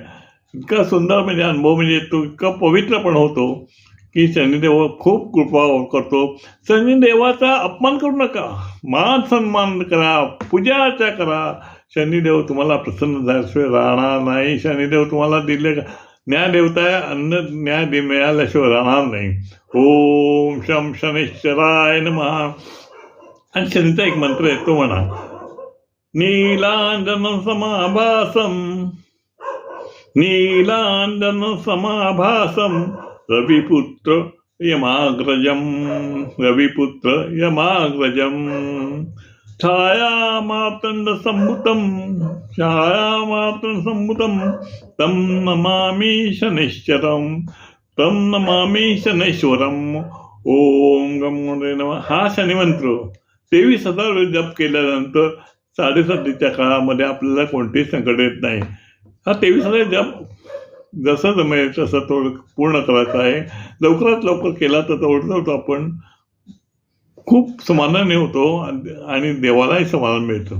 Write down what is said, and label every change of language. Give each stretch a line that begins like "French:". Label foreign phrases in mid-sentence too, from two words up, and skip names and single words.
Marathi: इतका सुंदर म्हणजे अनुभव, म्हणजे तो इतका पवित्र पण होतो की शनिदेव खूप कृपा करतो. शनिदेवाचा अपमान करू नका, मान सन्मान करा, पूजा अर्चा करा. शनिदेव तुम्हाला प्रसन्न झाल्याशिवाय राहणार नाही. शनिदेव तुम्हाला दिले न्यायदेवता आहे, अन्न न्याय मिळाल्याशिवाय राहणार नाही.
Sanskrit: ओम शम शनेश्वराय नमः.
Marathi: आणि शनीचा एक मंत्र आहे, तो म्हणा,
Sanskrit: नीलांजन समाभासम नीलांजन समाभासम रविपुत्र यमाग्रजम रविपुत्र यमाग्रजम छायामातंड संभुतम तम नमामि शनैश्वरम ओम गम नमः.
Marathi: हा शनिमंत्र 23,000 वेळ जप केल्यानंतर 7:30च्या काळामध्ये आपल्याला कोणतेही संकट येत नाही. हा 23,000 जप जसं जमेल तसं तो पूर्ण करायचा आहे. लवकरात लवकर केला तर तेवढं आपण खूप समाधानी होतो आणि देवालाही समाधान मिळतं.